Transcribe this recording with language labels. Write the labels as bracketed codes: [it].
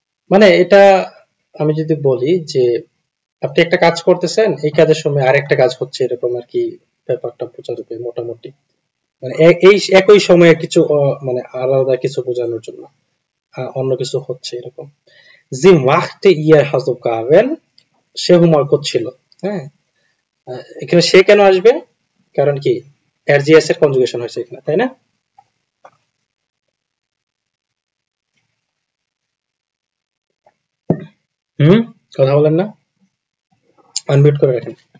[bn] মানে এটা আমি যদি বলি যে আপনি একটা কাজ করতেছেন, এই কাজের সময় আরেকটা কাজ হচ্ছে, এরকম আর কি ব্যাপারটা বোঝার উপরে মোটামুটি, মানে এই একই সময়ে কিছু মানে আলাদা কিছু বোঝানোর জন্য অন্য কিছু হচ্ছে এরকম। [de] sie machte ihr Hausaufgaben, [bn] সে হোমওয়ার্ক করছিল। হ্যাঁ, এখানে সে কেন আসবে, কারণ কি RGS এর কনজুগেশন হয়েছে এখানে, তাই না? কথা বলেন না, আনমিউট করে রাখেন।